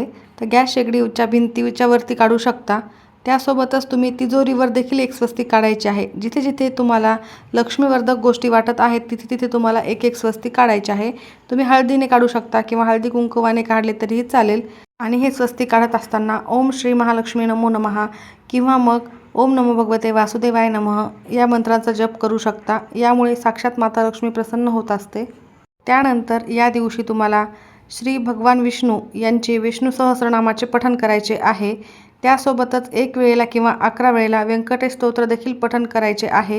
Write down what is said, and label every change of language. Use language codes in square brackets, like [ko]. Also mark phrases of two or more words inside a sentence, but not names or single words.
[mr] तर गॅस शेगडीच्या भिंतीच्या वरती काढू शकता. त्यासोबतच तुम्ही तिजोरीवर देखील एक स्वस्तिक काढायचे आहे. जिथे जिथे तुम्हाला लक्ष्मीवर्धक गोष्टी वाटत आहेत तिथे तिथे तुम्हाला एक एक स्वस्तिक काढायचे आहे. तुम्ही हळदीने काढू शकता किंवा हळदी कुंकवाने काढले तरीही चालेल. आणि हे स्वस्तिक काढत असताना [sa] ओम श्री महालक्ष्मी नमो नमः [mr] किंवा मग [sa] ओम नमो भगवते वासुदेवाय नमः [mr] या मंत्रांचा जप करू शकता. यामुळे साक्षात माता लक्ष्मी प्रसन्न होत असते. त्यानंतर या दिवशी तुम्हाला श्री भगवान विष्णू यांचे विष्णू सहस्रनामाचे पठण करायचे आहे. त्यासोबतच 1 वेळेला किंवा 11 वेळेला व्यंकटेश स्तोत्र देखील पठण करायचे आहे.